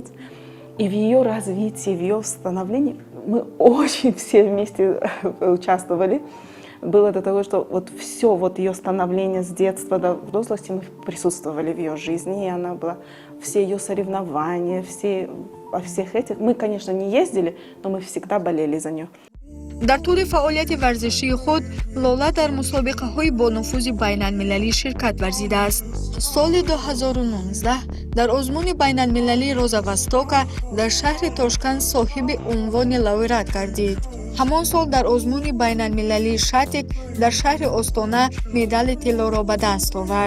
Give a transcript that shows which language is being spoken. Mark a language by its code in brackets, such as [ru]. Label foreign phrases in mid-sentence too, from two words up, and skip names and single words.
[ru] И в ее развитии, в ее становлении мы очень все вместе участвовали. Было до того, что вот все вот ее становление с детства до взрослости мы присутствовали в ее жизни, и она была, все ее соревнования, во всех этих. Мы, конечно, не ездили, но мы всегда болели за нее. [tg] дар тӯри фаъолияти варзишии худ Лола дар мусобиқаҳои бонуфузи байналмилалӣ ширкат варзидааст. соли 2019 дар озмуни байналмилалии Роза Востока дар шаҳри Тошканд соҳиби унвони лауреат гардид. ҳамон сол дар озмуни байналмилалии Шатик дар шаҳри Остона медали тиллоро ба даст овард.